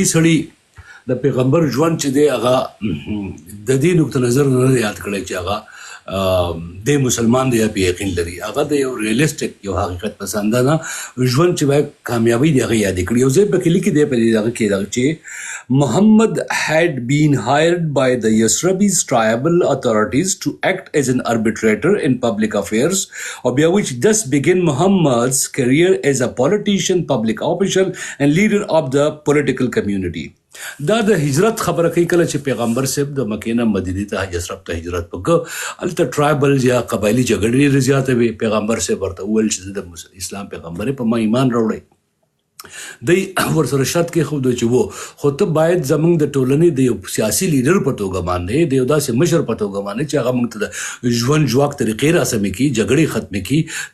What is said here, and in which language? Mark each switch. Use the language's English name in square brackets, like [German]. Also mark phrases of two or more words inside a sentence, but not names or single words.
[Pashto] دې سړي د پیغمبر ژوند چې دی هغه د دې نقطه نظر نه یاد کړی چې هغه د مسلمان دی یا په یقین لري، هغه د یو ریئلسټک یو حقیقت پسندانه ژوند چې باید کامیابی دی هغه یاد کړي. او زه په کې لیکي دی په دې هغه کې دا چې [English] Muhammad had been hired by the Yasrabis tribal authorities to act as an arbitrator in public affairs, by which thus began Muhammad's career as a politician, public official, and leader of the political community. [Pashto] دا د هجرت خبره کوي کله چې پیغمبر صاحب د مکې نه مدینې ته یثرب ته هجرت وکړ، هلته ټرایبل یا قبایلي جګړې ډېرې زیاتې وې. پیغمبر صاحب ورته وویل چې زه د اسلام پیغمبر په ما ایمان راوړئ. دی ورسره شرط کې خو چې وو خو ته باید زمونږ د ټولنې د یو سیاسي لیډر په توګه باندې د یو داسې مشر په توګه باندې چې هغه موږ ته د ژوند ژواک طریقې راسمې کړي، جګړې ختمې کړي.